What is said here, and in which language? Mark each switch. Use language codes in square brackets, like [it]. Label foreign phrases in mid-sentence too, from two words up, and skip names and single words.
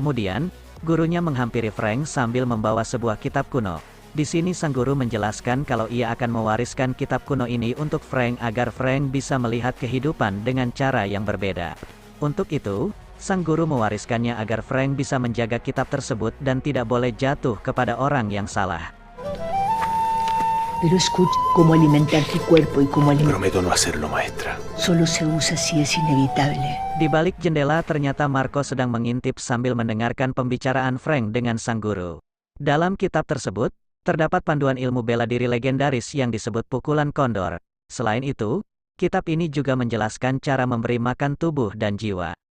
[id] Kemudian, gurunya menghampiri Frank sambil membawa sebuah kitab kuno. Di sini sang guru menjelaskan kalau ia akan mewariskan kitab kuno ini untuk Frank agar Frank bisa melihat kehidupan dengan cara yang berbeda. Untuk itu, sang guru mewariskannya agar Frank bisa menjaga kitab tersebut dan tidak boleh jatuh kepada orang yang salah. [es] Pero escucha, cómo alimentar tu cuerpo y cómo alimentar. Prometo no hacerlo, maestra. Solo se usa si es inevitable. [id] Di balik jendela ternyata Marco sedang mengintip sambil mendengarkan pembicaraan Frank dengan sang guru. Dalam kitab tersebut, terdapat panduan ilmu bela diri legendaris yang disebut pukulan kondor. Selain itu, kitab ini juga menjelaskan cara memberi makan tubuh dan jiwa.